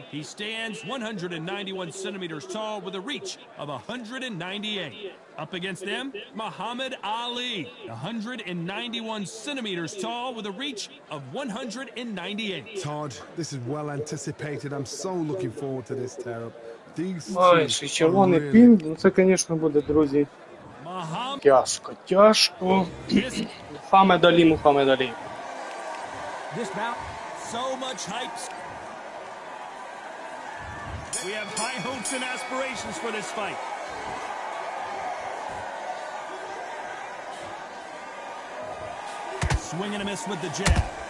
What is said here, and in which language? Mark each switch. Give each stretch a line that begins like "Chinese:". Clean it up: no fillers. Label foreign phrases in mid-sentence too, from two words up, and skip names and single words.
English: He stands 191 centimeters tall with a reach of 198. Up against them, Muhammad Ali. 191 centimeters tall with a reach of 198. Todd, this is well anticipated. I'm so looking forward to this tear-up. These
Ukrainian: Ой, ще червоний пін, ну це, звісно, буде, друзі, тяжко, тяжко. Мухаммед Алі, Мухаммед Алі.
English: This bout. So much hype. We have high hopes and aspirations for this fight. Swing and a miss with the jab.